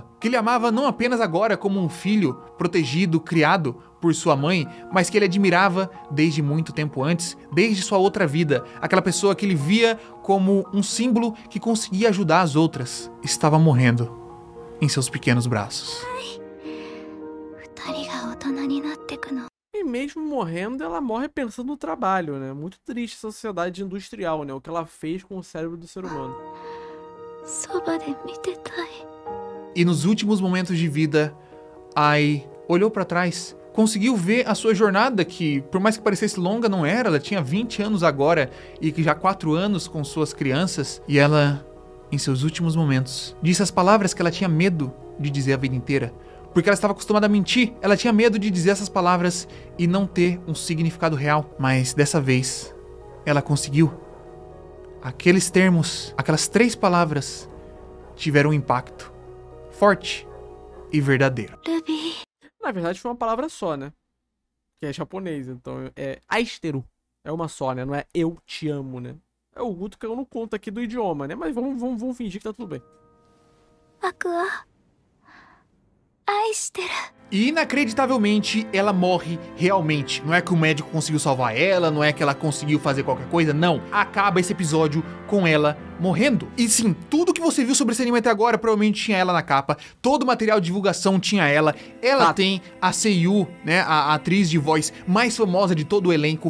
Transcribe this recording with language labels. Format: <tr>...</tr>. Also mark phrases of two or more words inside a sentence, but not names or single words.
<pt>Que ele amava não apenas agora como um filho protegido, criado por sua mãe, mas que ele admirava desde muito tempo antes, desde sua outra vida. Aquela pessoa que ele via como um símbolo que conseguia ajudar as outras. Estava morrendo em seus pequenos braços.</pt> <ja>二人が大人になってくの</ja> <pt>E mesmo morrendo, ela morre pensando no trabalho, né? Muito triste essa sociedade industrial, né? O que ela fez com o cérebro do ser humano.</pt> <ja>そばで見てたい</ja> <pt>E nos últimos momentos de vida, Ai olhou pra trás, conseguiu ver a sua jornada, que por mais que parecesse longa, não era. Ela tinha 20 anos agora e que já 4 anos com suas crianças. E ela, em seus últimos momentos, disse as palavras que ela tinha medo de dizer a vida inteira. Porque ela estava acostumada a mentir, ela tinha medo de dizer essas palavras e não ter um significado real. Mas dessa vez, ela conseguiu. Aqueles termos, aquelas 3 palavras, tiveram um impacto forte e verdadeiro. ルビー Na verdade, foi uma palavra só, né? Que é japonês, então é asteru. É uma só, né? Não é eu te amo, né? É o Guto que eu não conto aqui do idioma, né? Mas vamos fingir que tá tudo bem.</pt> <ja>僕は愛してる</ja> <pt>E inacreditavelmente, ela morre realmente. Não é que o médico conseguiu salvar ela, não é que ela conseguiu fazer qualquer coisa, não. Acaba esse episódio com ela morrendo. E sim, tudo que você viu sobre esse anime até agora provavelmente tinha ela na capa. Todo o material de divulgação tinha ela. Ela tem a Seiyu, né, a atriz de voz mais famosa de todo o elenco.</pt>